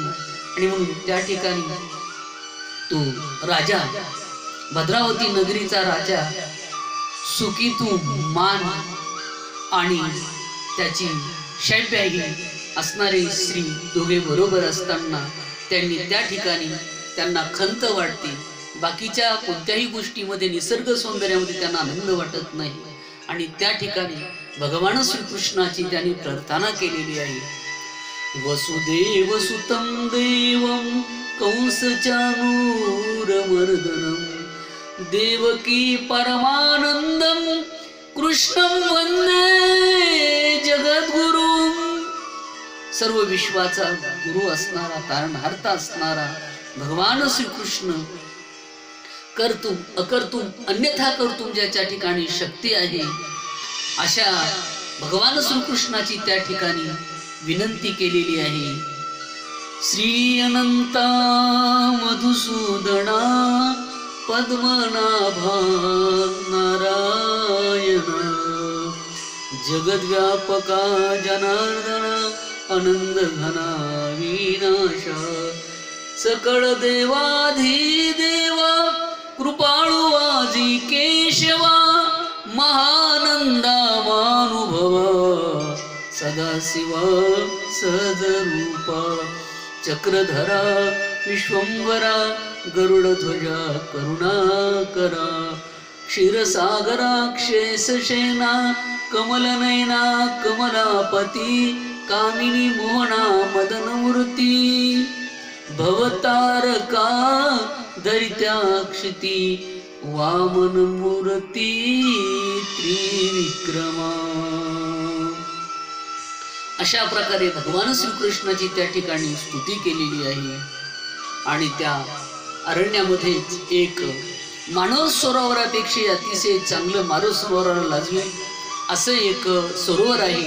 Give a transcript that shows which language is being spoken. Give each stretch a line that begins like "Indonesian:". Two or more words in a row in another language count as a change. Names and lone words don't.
Marathi: आणि म्हणून त्या ठिकाणी तो राजा, भद्रावती नगरीचा राजा, सुखी तू मान आणि त्याची शैब्याही असणारे श्री दोघे बरोबर असताना त्यांनी त्या ठिकाणी त्यांना खंत वाटते. बाकीच्या कोणत्याही गोष्टीमध्ये, निसर्ग सौंदर्यामध्ये त्यांना आनंद वाटत नाही. आणि त्या ठिकाणी भगवान श्रीकृष्णाची त्यांनी प्रार्थना केलेली आहे.
Sanskrit: वसुदेव सुतं देवं कंसचानूरमर्दनं देवकी परमानंदं कृष्णं वंदे जगद्गुरुं.
Marathi: सर्व विश्वाचा गुरु असणारा, तारणहार्ता असणारा भगवान श्रीकृष्ण,
Sanskrit: कर्तुम अकर्तुम अन्यथा कर्तुम
Marathi: ज्याच्या ठिकाणी शक्ती आहे, अशा भगवान श्रीकृष्णाची त्या ठिकाणी विनंती केलेली आहे. श्री अनंता मधुसूदना पद्मनाभा नारायण जगद्व्यापका जनार्दना आनंद घना विनाशा सकळ देवाधिदेवा कृपाळू आजी केशवा महानंदा मानुभवा सदाशिवा सहजरूपा चक्रधरा विश्वंभरा गरुडध्वजा करुणाकरा क्षीरसागरा क्षेशसेना कमलनयना कमलापती कामिनी मोहना मदनमूर्ती भवतारका दरित्याक्षिती वामन मूर्ती त्रिविक्रमा. अशा प्रकारे भगवान श्रीकृष्णाची त्या ठिकाणी स्तुती केलेली आहे. आणि त्या अरण्यामध्येच एक मानस सरोवरापेक्षा अतिशय चांगलं मानस सरोवराला लाजवेल असं एक सरोवर आहे.